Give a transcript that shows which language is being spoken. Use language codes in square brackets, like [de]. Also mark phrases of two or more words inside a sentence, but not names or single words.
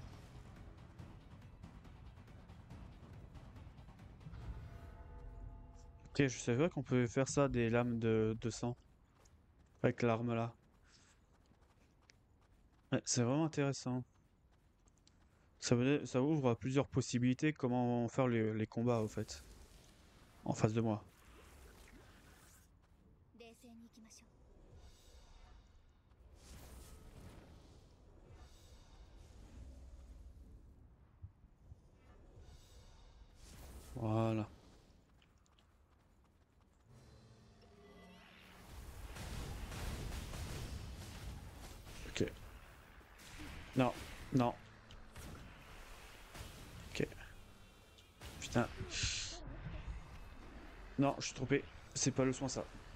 [fr] Ok, je savais pas qu'on pouvait faire ça, des lames de sang. Avec l'arme là. Ouais, c'est vraiment intéressant. Ça ouvre plusieurs possibilités comment faire les combats au fait. En face de moi. [ja] 冷静に行きましょう。 [fr] Voilà. Ok. Non, non. Ok. Putain. Non, je suis trompé. C'est pas le soin ça.